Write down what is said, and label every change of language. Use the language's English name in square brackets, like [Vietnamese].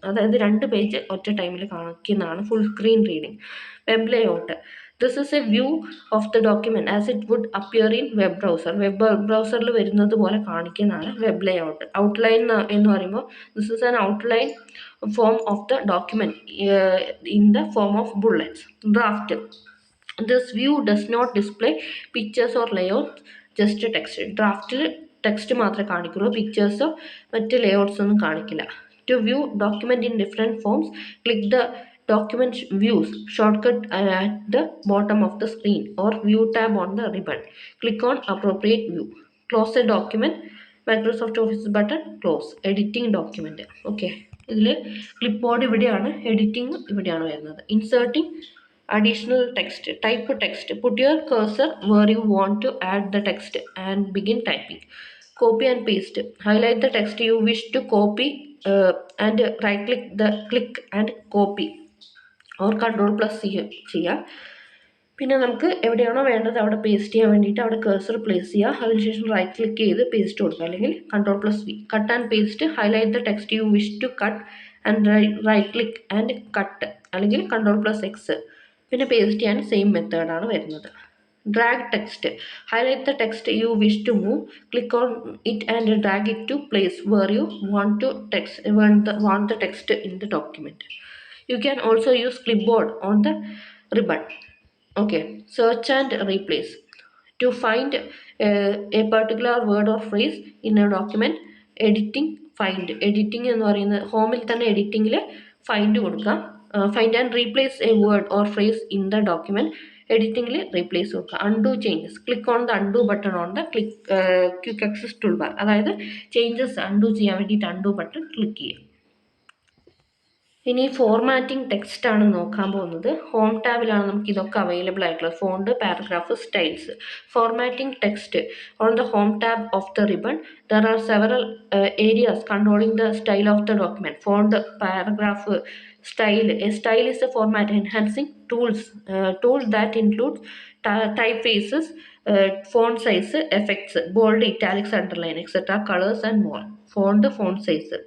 [Malayalam] അതായത് 2 പേജ് ഒറ്റ ടൈമിൽ കാണിക്കുന്നതാണ് full screen reading. [English] Web layout. This is a view of the document as it would appear in web browser. [Malayalam] Web ബ്രൗസറിൽ വരുന്നത് പോലെ കാണിക്കുന്നതാണ് വെബ് ലേഔട്ട്. ഔട്ട്ലൈൻ എന്ന് പറയുമ്പോൾ [English] This is an outline form of the document in the form of bullets. Draft. This view does not display pictures or layout, just text. [Malayalam] ഡ്രാഫ്റ്റിൽ text മാത്രമേ കാണിക്കുള്ളൂ, പിക്ചേഴ്സോ മറ്റ് layouts ഒന്നും കാണിക്കില്ല. [English] To view document in different forms, click the document views shortcut at the bottom of the screen or view tab on the ribbon. Click on appropriate view. Close a document, Microsoft Office button, close. Editing document. Okay. [Malayalam] ഇതിൽ ക്ലിപ്ബോർഡ് ഇവിടെയാണ്, editing ഇവിടെയാണ് വരുന്നത്. [English] Inserting additional text, type text. Put your cursor where you want to add the text and begin typing. Copy and paste. Highlight the text you wish to copy and right click and copy or Ctrl+C ചെയ്യാം. [Malayalam] പിന്നെ നമുക്ക് എവിടെയാണോ വേണ്ടത് അവിടെ paste ചെയ്യാൻ വേണ്ടിയിട്ട് അവിടെ cursor place ചെയ്യുക. അതിനുശേഷം റൈറ്റ് ക്ലിക്ക് ചെയ്ത് പേസ്റ്റ് കൊടുക്കുക, അല്ലെങ്കിൽ Ctrl+V. Cut and paste. [English] Highlight the text you wish to cut and right click and cut, അല്ലെങ്കിൽ Ctrl+X. [Malayalam] പിന്നെ പേസ്റ്റ് ചെയ്യാൻ സെയിം മെത്തേഡാണ് വരുന്നത്. [English] Drag text. Highlight the text you wish to move. Click on it and drag it to place where you want the text in the document. You can also use clipboard on the ribbon. Okay. Search and replace. To find a particular word or phrase in a document, editing, find. [Malayalam] Editing എന്ന് പറയുന്നത് ഹോമിൽ തന്നെ എഡിറ്റിങ്ങിൽ find കൊടുക്കാം. [English] Find and replace a word or phrase in the document. [Malayalam] എഡിറ്റിങ്ങിൽ replace കൊടുക്കുക. [English] Undo changes. Click on the undo button on the quick access tool bar. [Malayalam] അതായത് changes undo ചെയ്യാൻ വേണ്ടിയിട്ട് undo button click ചെയ്യുക. ഇനി ഫോർമാറ്റിംഗ് ടെക്സ്റ്റ് ആണ് നോക്കാൻ പോകുന്നത്. Home ടാബിലാണ് നമുക്ക് ഇതൊക്കെ അവൈലബിൾ ആയിട്ടുള്ളത്. Font, paragraph, styles. [English] Formatting text on the home tab of the ribbon there are several areas controlling the style of the document. Font, paragraph, style. A style is a format enhancing tools that include typefaces, font size, effects, bold, italics, underline, etc., colors and more. Font size.